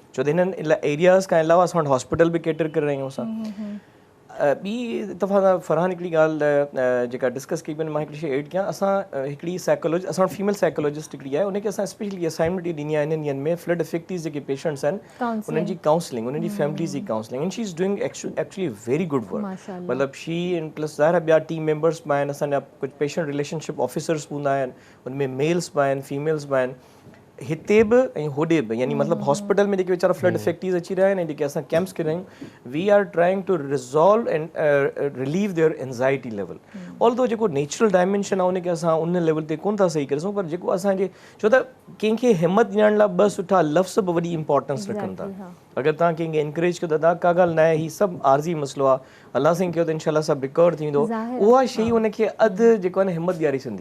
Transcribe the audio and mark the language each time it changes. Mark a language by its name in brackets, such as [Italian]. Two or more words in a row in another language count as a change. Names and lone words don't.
[Sindhi] छो त हिननि एरियाज़ खां अलावा असां वटि हॉस्पिटल बि केटर करे रहियूं असां। ॿी दफ़ा फरहान हिकिड़ी ॻाल्हि जेका डिस्कस कई पियो, मां हिकिड़ी शइ एड कयां। असां हिकिड़ी साइकोलॉजी, असां वटि [English] female psychologist [Sindhi] हिकिड़ी आहे, उनखे असां [English] specially assignment [Sindhi] ॾिनी आहे इन्हनि ॾींहंनि में [English] flood affectees [Sindhi] जेके पेशेंट्स आहिनि उन्हनि जी काउंसलिंग, उन्हनि जी फैमिलीज़ जी काउंसलिंग, [English] and she is doing actually very good work. [Sindhi] माशाअल्लाह। मतिलबु [English] she and plus [Sindhi] ज़ाहिर आहे ॿिया [English] team members [Sindhi] बि आहिनि, असांजा कुझु [English] patient relationship officers [Sindhi] हूंदा आहिनि, उनमें मेल्स बि आहिनि फीमेल्स बि आहिनि, हिते बि ऐं होॾे बि, यानी मतिलबु हॉस्पिटल में जेके वीचारा [English] flood affectees [Sindhi] अची रहिया आहिनि ऐं जेके असां कैंप्स करे रहियूं, [English] we are trying to resolve and relieve their anxiety level. [Sindhi] ऑल्दो जेको [English] natural dimension [Sindhi] आहे उनखे असां उन लेवल ते कोन था सही करे सघूं, पर जेको असांजे, छो त कंहिंखे हिमत ॾियण लाइ ॿ सुठा लफ़्ज़ बि वॾी इंपॉर्टेंस रखनि था। अगरि तव्हां कंहिंखे इनकरेज कयो त दादा का ॻाल्हि न आहे, हीउ सभु आर्ज़ी मसइलो आहे, अलाह साईं कयो त इनशाला सभु रिकवर थींदो, उहा शइ उनखे अधु जेको आहे न हिमत ॾियारी छॾंदी।